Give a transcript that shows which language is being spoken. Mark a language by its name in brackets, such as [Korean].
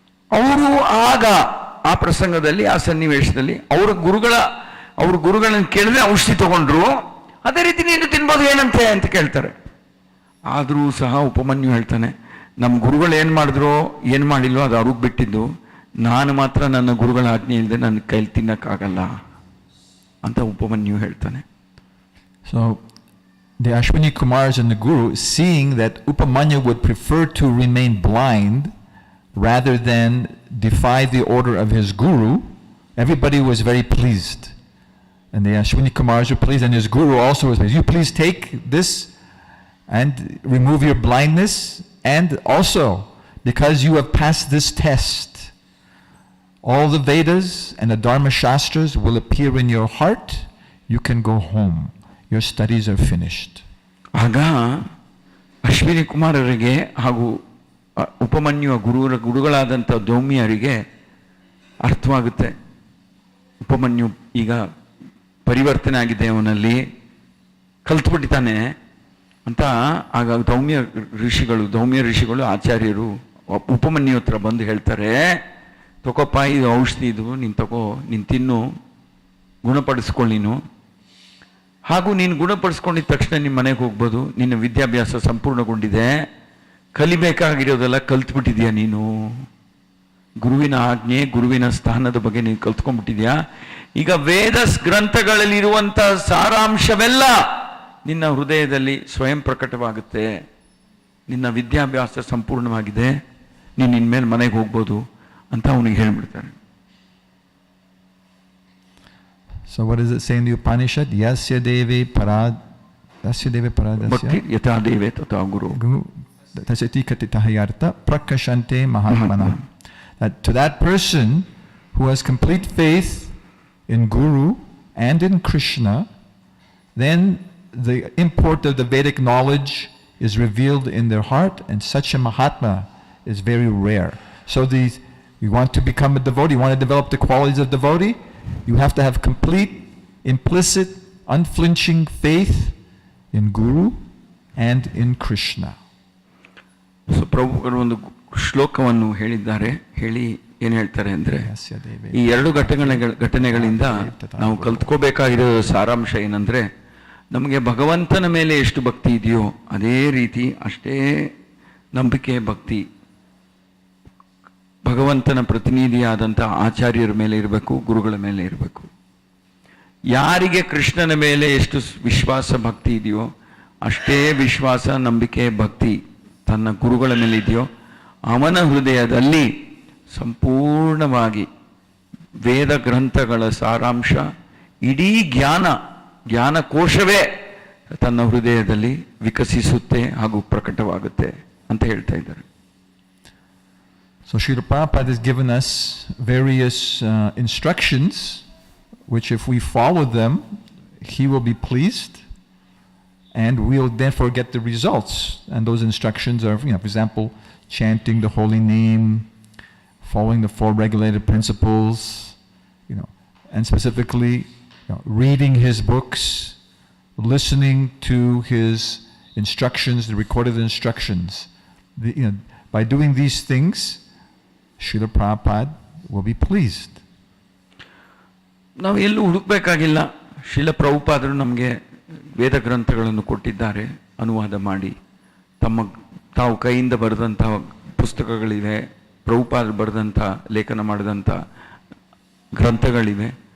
[Kannada] ಅವರು ಆಗ ಆ ಪ್ರಸಂಗದಲ್ಲಿ, ಆ ಸನ್ನಿವೇಶದಲ್ಲಿ ಅವ್ರ ಗುರುಗಳನ್ನ ಕೇಳಿದ್ರೆ ಔಷಧಿ ತಗೊಂಡ್ರು. ಅದೇ ರೀತಿ ನೀನು ತಿನ್ಬೋದು ಏನಂತೆ ಅಂತ ಕೇಳ್ತಾರೆ. ಆದರೂ ಸಹ ಉಪಮನ್ಯು ಹೇಳ್ತಾನೆ, ನಮ್ಮ ಗುರುಗಳು ಏನು ಮಾಡಿದ್ರು ಏನು ಮಾಡಿಲ್ವೋ ಅದು ಅವ್ರಿಗೆ ಬಿಟ್ಟಿದ್ದು, ನಾನು ಮಾತ್ರ ನನ್ನ ಗುರುಗಳ ಆಜ್ಞೆ ಇಲ್ಲದೆ ನನ್ನ ಕೈಲಿ ತಿನ್ನಕ್ಕಾಗಲ್ಲ ಅಂತ ಉಪಮನ್ಯು ಹೇಳ್ತಾನೆ. [English] So the Ashwini Kumars and the Guru, seeing that Upamanyu would prefer to remain blind rather than defy the order of his Guru, everybody was very pleased. And the Ashwini Kumars were pleased, and his Guru also was pleased. You please take this and remove your blindness, and also because you have passed this test, all the Vedas and the Dharma Shastras will appear in your heart. You can go home. Your studies are finished. [Kannada] ಆಗ ಅಶ್ವಿನಿ ಕುಮಾರರಿಗೆ ಹಾಗೂ ಉಪಮನ್ಯು ಗುರುಗಳಾದಂಥ ದೌಮ್ಯರಿಗೆ ಅರ್ಥವಾಗುತ್ತೆ. ಉಪಮನ್ಯು ಈಗ ಪರಿವರ್ತನೆ ಆಗಿದೆ, ಅವನಲ್ಲಿ ಕಲ್ತ್ಬಿಟ್ಟಿದ್ದಾನೆ ಅಂತ. ಆಗ ದೌಮ್ಯ ಋಷಿಗಳು ಆಚಾರ್ಯರು ಉಪಮನ್ಯು ಹತ್ರ ಬಂದು ಹೇಳ್ತಾರೆ, ತಗೋಪ್ಪ ಇದು ಔಷಧಿ, ಇದು ನೀನು ತಗೋ, ನೀನು ತಿನ್ನು, ಗುಣಪಡಿಸ್ಕೊಳ್ಳಿ ನೀನು. ಹಾಗೂ ನೀನು ಗುಣಪಡಿಸ್ಕೊಂಡಿದ್ದ ತಕ್ಷಣ ನಿಮ್ಮ ಮನೆಗೆ ಹೋಗ್ಬೋದು, ನಿನ್ನ ವಿದ್ಯಾಭ್ಯಾಸ ಸಂಪೂರ್ಣಗೊಂಡಿದೆ, ಕಲಿಬೇಕಾಗಿರೋದೆಲ್ಲ ಕಲ್ತ್ಬಿಟ್ಟಿದ್ಯಾ ನೀನು, ಗುರುವಿನ ಆಜ್ಞೆ ಗುರುವಿನ ಸ್ಥಾನದ ಬಗ್ಗೆ ನೀನು ಕಲ್ತ್ಕೊಂಡ್ಬಿಟ್ಟಿದ್ಯಾ. ಈಗ ವೇದ ಗ್ರಂಥಗಳಲ್ಲಿರುವಂಥ ಸಾರಾಂಶವೆಲ್ಲ ನಿನ್ನ ಹೃದಯದಲ್ಲಿ ಸ್ವಯಂ ಪ್ರಕಟವಾಗುತ್ತೆ, ನಿನ್ನ ವಿದ್ಯಾಭ್ಯಾಸ ಸಂಪೂರ್ಣವಾಗಿದೆ, ನೀನು ಇನ್ಮೇಲೆ ಮನೆಗೆ ಹೋಗ್ಬೋದು ಅಂತ ಅವನಿಗೆ ಹೇಳ್ಬಿಡ್ತಾನೆ. [English] So what does it say in the Upanishad? [Sanskrit] Yasya deve paradasya ಭಕ್ತಿ ಯಥಾ ದೇವೆ ತಥಾ ಗುರು tasati katitahayarta prakashante mahatmana. [English] That to that person who has complete faith in Guru and in Krishna, then the import of the Vedic knowledge is revealed in their heart, and such a Mahatma is very rare. So you want to become a devotee, you want to develop the qualities of devotee, you have to have complete, implicit, unflinching faith in Guru and in Krishna. [Kannada] So ಪ್ರಭುಗಳು ಒಂದು ಶ್ಲೋಕವನ್ನು ಹೇಳಿದ್ದಾರೆ. ಹೇಳಿ ಏನು ಹೇಳ್ತಾರೆ ಅಂದರೆ, ಈ ಎರಡು ಘಟನೆಗಳಿಂದ ನಾವು ಕಲ್ತ್ಕೋಬೇಕಾಗಿರೋ ಸಾರಾಂಶ ಏನಂದರೆ, ನಮಗೆ ಭಗವಂತನ ಮೇಲೆ ಎಷ್ಟು ಭಕ್ತಿ ಇದೆಯೋ ಅದೇ ರೀತಿ ಅಷ್ಟೇ ನಂಬಿಕೆ ಭಕ್ತಿ ಭಗವಂತನ ಪ್ರತಿನಿಧಿಯಾದಂಥ ಆಚಾರ್ಯರ ಮೇಲೆ ಇರಬೇಕು, ಗುರುಗಳ ಮೇಲೆ ಇರಬೇಕು. ಯಾರಿಗೆ ಕೃಷ್ಣನ ಮೇಲೆ ಎಷ್ಟು ವಿಶ್ವಾಸ ಭಕ್ತಿ ಇದೆಯೋ ಅಷ್ಟೇ ವಿಶ್ವಾಸ ನಂಬಿಕೆ ಭಕ್ತಿ ತನ್ನ ಗುರುಗಳ ಮೇಲೆ ಇದೆಯೋ ಅವನ ಹೃದಯದಲ್ಲಿ ಸಂಪೂರ್ಣವಾಗಿ ವೇದ ಗ್ರಂಥಗಳ ಸಾರಾಂಶ, ಇಡೀ ಜ್ಞಾನಕೋಶವೇ ತನ್ನ ಹೃದಯದಲ್ಲಿ ವಿಕಸಿಸುತ್ತೆ ಹಾಗೂ ಪ್ರಕಟವಾಗುತ್ತೆ ಅಂತ ಹೇಳ್ತಾ ಇದ್ದಾರೆ. [English] So Srila Prabhupada has given us various instructions which if we follow them, he will be pleased and we'll therefore get the results. And those instructions are, for example, chanting the holy name, following the four regulated principles, and specifically reading his books, listening to his instructions, the recorded instructions. By doing these things, Srila Prabhupada will be pleased. [Kannada] ನಾವು ಎಲ್ಲೂ ಹುಡುಕಬೇಕಾಗಿಲ್ಲ. ಶ್ರೀಲ ಪ್ರಭುಪಾದರು ನಮಗೆ ವೇದ ಗ್ರಂಥಗಳನ್ನು ಕೊಟ್ಟಿದ್ದಾರೆ, ಅನುವಾದ ಮಾಡಿ. ತಾವು ಕೈಯಿಂದ ಬರೆದಂಥ ಪುಸ್ತಕಗಳಿವೆ, ಪ್ರಭುಪಾದರು ಬರೆದಂಥ ಲೇಖನ ಮಾಡಿದಂಥ ಗ್ರಂಥಗಳಿವೆ.